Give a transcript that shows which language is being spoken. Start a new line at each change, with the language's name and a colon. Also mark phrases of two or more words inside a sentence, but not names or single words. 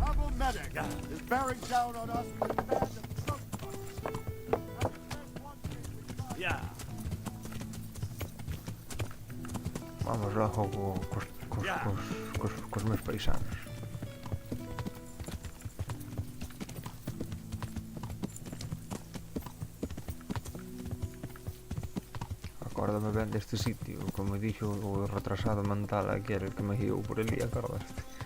English: new medic is bearing down on us with a band of drunk Yeah.
Galician: Vamos lá cos meus paisanos. Acórdame ben deste sitio, como dixo o retrasado mental aquel que me guiou por ali, acordaste?